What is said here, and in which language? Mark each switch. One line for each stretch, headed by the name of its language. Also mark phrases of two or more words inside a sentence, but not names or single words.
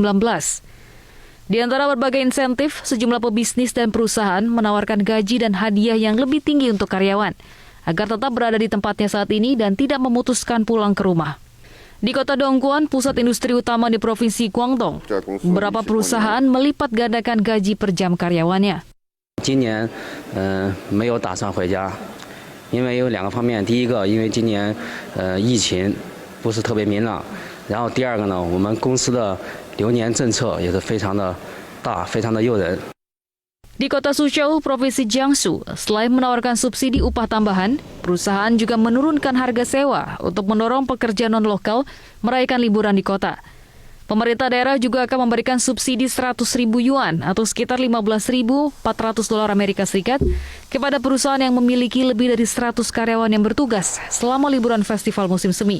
Indonesian: Di antara berbagai insentif, sejumlah pebisnis dan perusahaan menawarkan gaji dan hadiah yang lebih tinggi untuk karyawan, agar tetap berada di tempatnya saat ini dan tidak memutuskan pulang ke rumah. Di kota Dongguan, pusat industri utama di Provinsi Guangdong, beberapa perusahaan melipat gandakan gaji per jam karyawannya.
Chinese: 今年没有打算回家，因为有两个方面，第一个，因为今年疫情不是特别明朗，然后第二个呢，我们公司的留年政策也是非常的大，非常的诱人。
Indonesian: Di kota Suzhou, Provinsi Jiangsu, selain menawarkan subsidi upah tambahan, perusahaan juga menurunkan harga sewa untuk mendorong pekerja non-lokal merayakan liburan di kota. Pemerintah daerah juga akan memberikan subsidi 100.000 yuan atau sekitar 15.400 dolar Amerika Serikat kepada perusahaan yang memiliki lebih dari 100 karyawan yang bertugas selama liburan festival musim semi.